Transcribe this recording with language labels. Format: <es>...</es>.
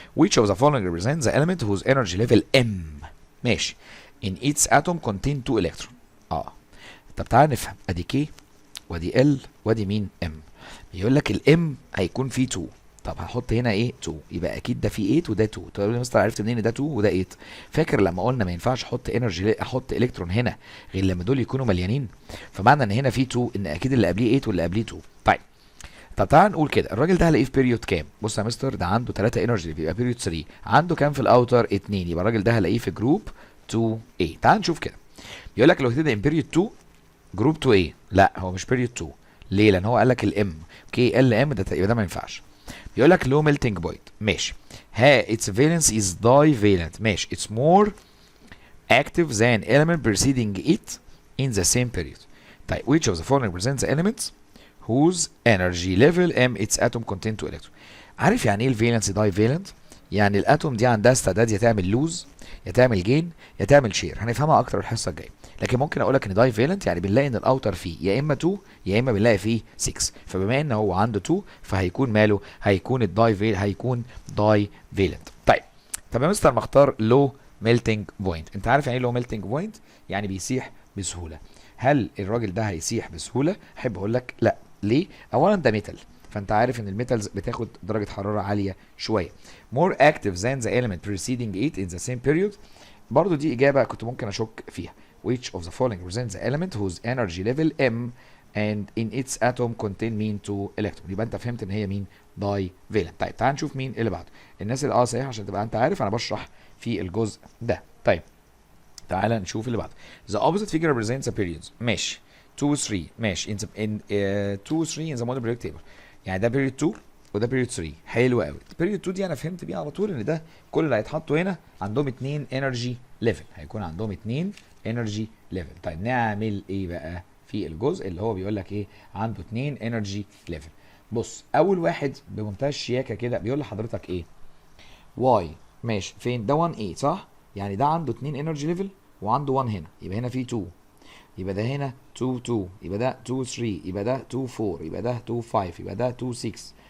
<en>which of the following represents the element whose energy level M</en> <ar>ماشي</ar> <en>in each atom contain 2 electron.</en> <ar>طب تعال نفهم. ادي K وادي L وادي مين؟ M. بيقول لك الام هيكون فيه 2. طب هحط هنا ايه؟ 2. يبقى اكيد ده فيه 8 وده 2. طب يا مستر عرفت منين ده 2 وده 8؟ فاكر لما قلنا ما ينفعش احط انرجي احط الكترون هنا غير لما دول يكونوا مليانين؟ فمعنى ان هنا فيه 2 ان اكيد اللي قبليه 8 واللي قبليه 2. طيب طب تعال نقول كده الراجل ده هلاقيه في بيريود كام؟ بص يا مستر ده عنده 3 انرجي بيبقى بيريود 3. عنده كام في الاوتر؟ 2. يبقى الراجل ده هلاقيه في جروب 2A. تعال نشوف كده. بيقول لك لو هتبدا ان بيريود 2 جروب 2A. لا هو مش بيريود 2. ليه؟ لان هو قال لك الام كي ال ام ده يبقى ده ما ينفعش. بيقول لك لو ميلتنج بوينت ماشي. ها</ar> <en>its valence is divalent</en> <ar>ماشي.</ar> <en>it's more active than element preceding it in the same period.</en> <ar>طيب</ar> <en>which of the following presents the elements whose energy level m its atom contain 2 electron.</en> <ar>عارف يعني ايه الفالنس دايفالنت؟ يعني الاتوم دي عندها استعداد يا تعمل لوز يا تعمل جين يا تعمل شير. هنفهمها اكتر الحصه الجايه. لكن ممكن اقول لك ان داي فالنت يعني بنلاقي ان الاوتر فيه يا اما 2 يا اما بنلاقي فيه 6. فبما ان هو عنده 2 فهيكون ماله؟ هيكون هيكون داي فالنت. طيب طب يا مستر مختار لو ميلتنج بوينت. انت عارف يعني ايه لو ميلتنج بوينت؟ يعني بيسيح بسهوله. هل الراجل ده هيسيح بسهوله؟ احب اقول لك لا. ليه؟ اولا ده ميتال، فانت عارف ان الميتالز بتاخد درجه حراره عاليه شويه.</ar> <en>more active than the element preceding it in the same period.</en> <ar>برضو دي اجابه كنت ممكن اشك فيها.</ar> <en>which of the following represents the element whose energy level m and in its atom contain mean 2 electron.</en> <ar>يبقى انت فهمت ان هي مين؟ داي فالنت. طيب تعال نشوف مين اللي بعده. الناس اللي صحيح عشان تبقى انت عارف انا بشرح في الجزء ده. طيب تعال نشوف اللي بعده.</ar> <en>the opposite figure represents the periods</en> <ar>ماشي</ar> <en>2 3 ماشي in 2 3 in the model periodic table.</en> <ar>يعني ده period 2 وده period 3. حلو قوي. period 2 دي انا فهمت بيها على طول ان ده كل اللي هيتحطوا هنا عندهم 2 energy level. هيكون عندهم 2 energy level. طيب نعمل ايه بقى في الجزء اللي هو بيقول لك ايه عنده 2 energy level؟ بص اول واحد بمنتهى الشياكه كده بيقول لحضرتك ايه؟ واي ماشي فين؟ ده 1 a صح؟ يعني ده عنده 2 energy level وعنده 1 هنا، يبقى هنا في 2، يبقى ده هنا 2 2، يبقى ده 2 3، يبقى ده 2 4، يبقى ده 2 5، يبقى ده 2 6.</ar>